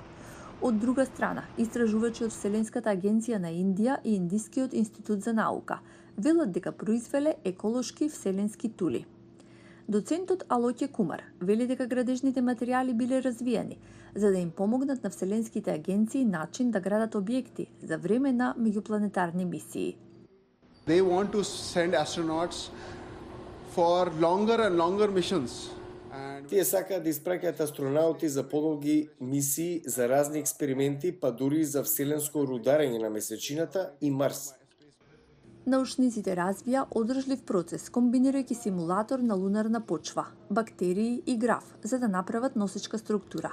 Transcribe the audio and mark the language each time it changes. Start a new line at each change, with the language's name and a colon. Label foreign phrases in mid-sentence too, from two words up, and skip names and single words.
Macedonian: Од друга страна, истражувачи од Вселенската агенција на Индија и Индискиот институт за наука велат дека произвеле еколошки вселенски тули. Доцентот Алоќе Кумар вели дека градежните материјали биле развиени за да им помогнат на вселенските агенции начин да градат објекти за време на меѓупланетарни мисии.
English: They want to send astronauts for longer and longer missions.
Macedonian: Тие сакаат да испраќаат астронаути за подолги мисии, за разни експерименти, па дури за вселенско рударење на месечината и Марс. Научниците развија одржлив процес, комбинирајќи симулатор на лунарна почва, бактерии и граф, за да направат носечка структура.